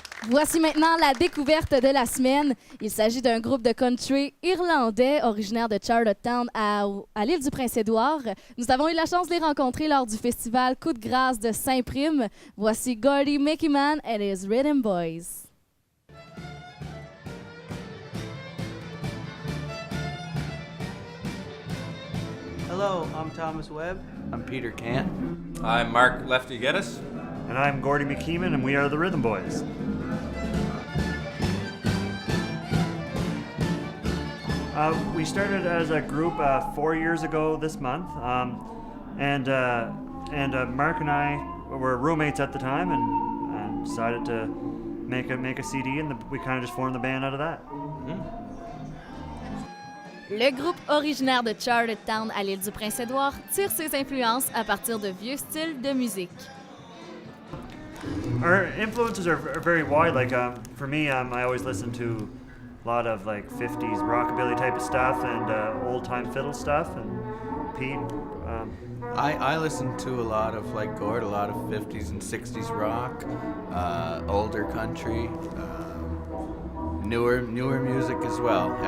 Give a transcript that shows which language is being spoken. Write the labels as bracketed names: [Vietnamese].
[French] Voici maintenant la découverte de la semaine. Il s'agit d'un groupe de country irlandais originaire de Charlottetown à l'île du Prince-Édouard. Nous avons eu la chance de les rencontrer lors du festival Coup de grâce de Saint-Prime. Voici Gordy Mickeyman and his Rhythm Boys. [English] Hello, I'm Thomas Webb. I'm Peter Cant. I'm Mark Lefty Geddes. And I'm Gordy McKeeman, and we are the Rhythm Boys. We started as a group 4 years ago this month, and Mark and I were roommates at the time, and decided to make a CD, and we kind of just formed the band out of that. [French] Le groupe originaire de Charlottetown à l'île du Prince-Édouard tire ses influences à partir de vieux styles de musique. [English] Our influences are very wide. Like for me, I always listen to a lot of like 50s rockabilly type of stuff and old-time fiddle stuff. And Pete, I listen to a lot of, like Gord, a lot of 50s and 60s rock, older country, newer music as well.